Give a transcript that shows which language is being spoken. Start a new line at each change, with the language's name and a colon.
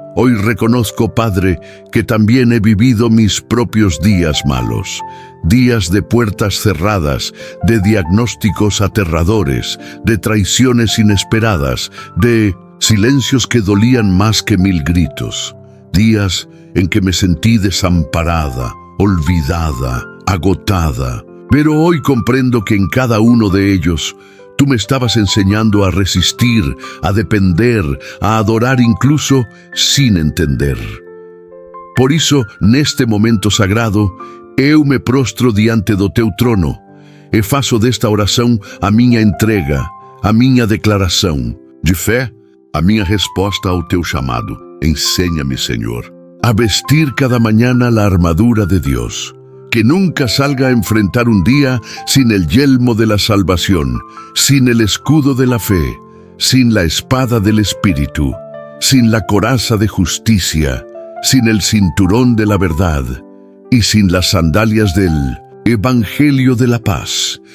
Spanish: Hoy reconozco, Padre, que también he vivido mis propios días malos, días de puertas cerradas, de diagnósticos aterradores, de traiciones inesperadas, de silencios que dolían más que 1000 gritos, días en que me sentí desamparada, olvidada, agotada. Pero hoy comprendo que en cada uno de ellos tú me estabas enseñando a resistir, a depender, a adorar incluso sin entender. Por eso,
Portuguese: neste momento sagrado, eu me prostro diante do teu trono e faço desta oração a minha entrega, a minha declaração de fé, a minha resposta ao teu chamado.
Spanish: Enséñame, Señor, a vestir cada mañana la armadura de Dios, que nunca salga a enfrentar un día sin el yelmo de la salvación, sin el escudo de la fe, sin la espada del Espíritu, sin la coraza de justicia, sin el cinturón de la verdad y sin las sandalias del Evangelio de la paz.